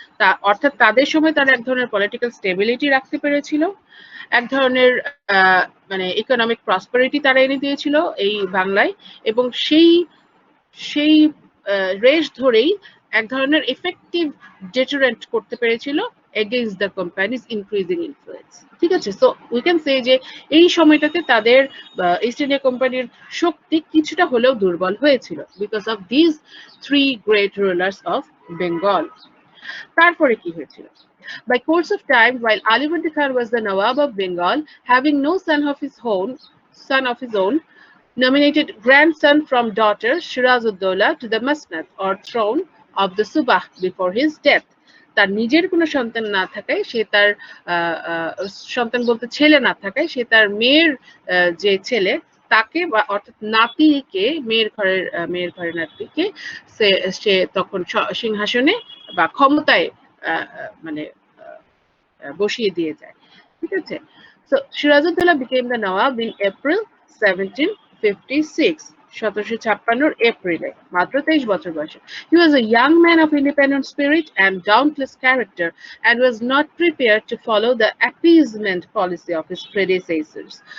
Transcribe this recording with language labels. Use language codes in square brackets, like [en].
[bn] তা অর্থাৎ তাদের সময় তারা এক ধরনের পলিটিক্যাল স্টেবিলিটি রাখতে পেরেছিল, এক ধরনের মানে ইকোনমিক প্রসপারিটি তারা এনে দিয়েছিল এই বাংলায়, এবং সেই রেশ ধরেই এক ধরনের এফেক্টিভ ডিটারেন্ট করতে পেরেছিল [en] against the company's increasing influence. [bn] ঠিক আছে, [en] so we can say [bn] যে এই সময়টাতে তাদের ইস্ট ইন্ডিয়া কোম্পানির শক্তি কিছুটা হলেও দুর্বল হয়েছিল [en] Because of this three great rulers of Bengal. [bn] তারপরে কি হয়েছিল? [en] By course of time, while Alibardi Khan was the Nawab of Bengal, having no son of his own, nominated grandson from daughter Shiraz-ud-Dawla to the Masnad or throne of the Subah before his death. [bn] তার নিজের কোনো সন্তান না থাকায় সে তার সন্তান বলতে ছেলে না থাকায় সে তার মেয়ের যে ছেলে তাকে বা অর্থাৎ নাতিকে মেয়ের ঘরের নাতিকে সে তখন সিংহাসনে বা ক্ষমতায় মানে বসিয়ে দিয়ে যায়. ঠিক আছে, [en] so Shiraz-ud-Dawla became the Nawab in April 1756. 1756 [bn] এপ্রিলে, মাত্র 23 বছর বয়সে. [en] He was a young man of independent spirit and dauntless character and was not prepared to follow the appeasement policy of his predecessors.